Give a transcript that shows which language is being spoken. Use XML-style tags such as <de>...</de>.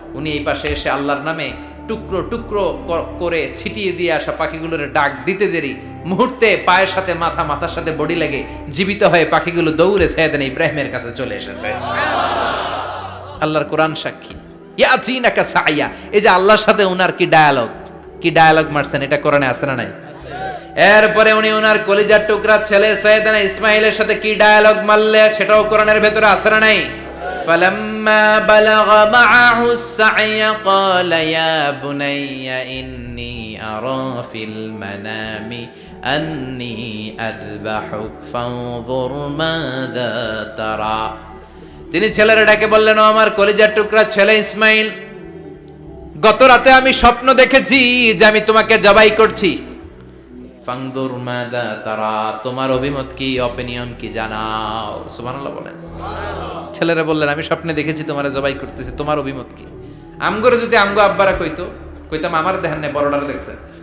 <bn>উনি এই পাশে এসে আল্লাহর নামে টুকরো টুকরো করে ছিটিয়ে দিয়ে আসা পাখিগুলোর ডাক দিতে দেরি মুহূর্তে পায়ের সাথে মাথা, মাথার সাথে বডি লেগে জীবিত হয়ে পাখিগুলো দৌড়ে সাইয়েদনা ইব্রাহিমের কাছে চলে এসেছে। আল্লাহর কোরআন সাক্ষী। ইয়াতিনাকা সায়া, এই যে আল্লাহর সাথে উনার কি ডায়ালগ মারছেন, এটা কোরআনে আছে না নাই? এরপরে উনি ওনার কলিজার টুকরা ছেলে সাইয়েদনা ইসমাইলের সাথে কি ডায়ালগ মারলে, সেটাও কোরআনের ভেতরে আছে না নাই?</bn> <ar>فلما بلغ معه السعي قال يا بني إني أرى في المنام أني أذبحك فانظر ماذا ترى।</ar> <bn>তিনি ছেলেরা ডাকে বললেন, ও আমার কলিজার টুকরা ছেলে ইসমাইল, গত রাতে আমি স্বপ্ন দেখেছি যে আমি তোমাকে জবাই করছি। ফাংদুর মাযা তারা, তোমার অভিমত কি, অপিনিয়ন কি জানাও। সুবহানাল্লাহ বলেন। ছেলেরা বললেন, আমি স্বপ্নে দেখেছি তোমারে জবাই করতেছি, তোমার অভিমত কি? আমগরে যদি আমগো আব্বারা কইতাম আমার দেখেন না, বড়ডারে দেখছেন।</bn>